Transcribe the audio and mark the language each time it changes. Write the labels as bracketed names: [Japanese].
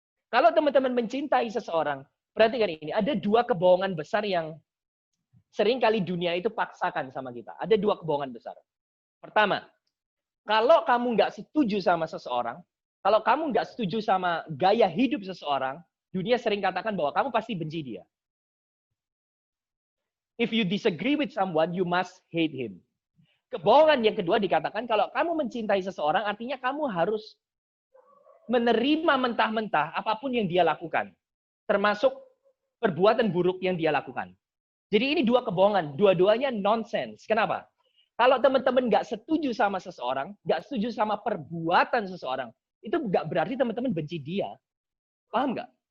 [Indonesian] Kalau teman-teman mencintai seseorang, perhatikan ini, ada dua kebohongan besar yang seringkali dunia itu paksakan sama kita. Ada dua kebohongan besar. Pertama, kalau kamu nggak setuju sama seseorang, kalau kamu nggak setuju sama gaya hidup seseorang, dunia sering katakan bahwa kamu pasti benci dia. [English] If you disagree with someone, you must hate him. [Indonesian] Kebohongan yang kedua dikatakan, kalau kamu mencintai seseorang, artinya kamu harus menerima mentah-mentah apapun yang dia lakukan. Termasuk perbuatan buruk yang dia lakukan. Jadi ini dua kebohongan, dua-duanya nonsense. Kenapa? Kalau teman-teman nggak setuju sama seseorang, nggak setuju sama perbuatan seseorang, itu nggak berarti teman-teman benci dia. Paham nggak?